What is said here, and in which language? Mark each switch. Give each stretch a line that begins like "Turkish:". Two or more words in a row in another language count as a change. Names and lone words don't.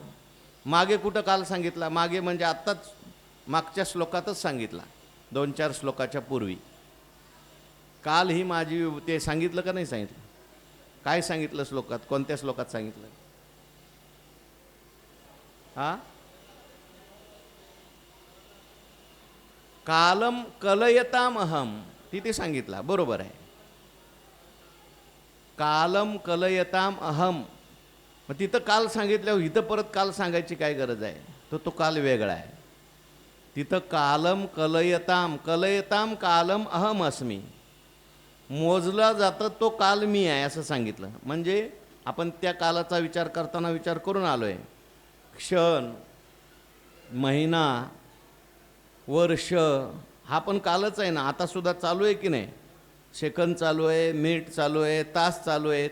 Marathi: मागे कुठं काल सांगितला? मागे म्हणजे आत्ताच मागच्या श्लोकातच सांगितला, 2-4 श्लोकाच्या पूर्वी. काल ही माझी ते सांगितलं का नाही सांगितलं? काय सांगितलं श्लोकात? कोणत्या श्लोकात सांगितलं? हा,
Sanskrit: कालम कलयताम अहम
Marathi: तिथे सांगितला. बरोबर आहे.
Sanskrit: कालम कलयताम अहम.
Marathi: मग तिथं काल सांगितल्यावर इथं परत काल सांगायची काय गरज आहे? तो काल वेगळा आहे.
Sanskrit: तिथं कालम कलयताम कालम अहम अस्मी.
Marathi: मोजला जातं तो काल मी आहे असं सांगितलं. म्हणजे आपण त्या कालाचा विचार करताना विचार करून आलोय. क्षण, महिना, वर्ष हा पण कालच आहे ना. आता सुद्धा चालू आहे की नाही? सेकंद चालू आहे, मिनिट चालू आहे, तास चालू आहेत.